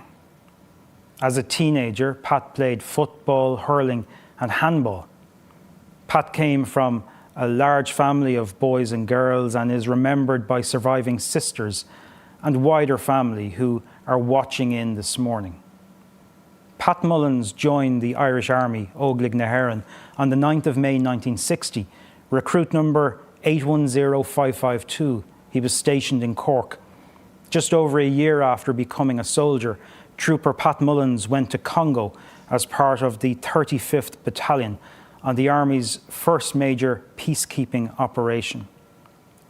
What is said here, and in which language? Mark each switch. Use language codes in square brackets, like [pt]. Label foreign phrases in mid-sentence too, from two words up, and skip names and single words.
[en] As a teenager, Pat played football, hurling and handball. Pat came from a large family of boys and girls and is remembered by surviving sisters and wider family who are watching in this morning. Pat Mullins joined the Irish Army, Óglaigh na hÉireann, on the 9th of May 1960, recruit number 810552. He was stationed in Cork. Just over a year after becoming a soldier, Trooper Pat Mullins went to Congo as part of the 35th Battalion on the Army's first major peacekeeping operation.